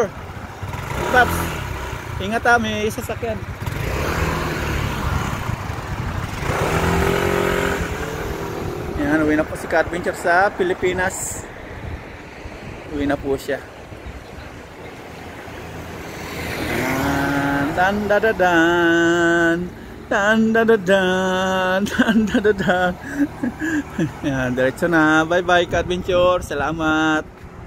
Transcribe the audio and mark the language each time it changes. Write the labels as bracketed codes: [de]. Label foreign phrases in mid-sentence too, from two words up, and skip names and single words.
[tl] Paps, ingat ha, may sasakyan. Ayan, uwi na po si Ka-Adventure sa Pilipinas. Uwi na po siya. Tan-da-da-dan, tan-da-da-dan, tan-da-da-dan. Ayan, diretso na. Bye-bye Ka-Adventure. Salamat.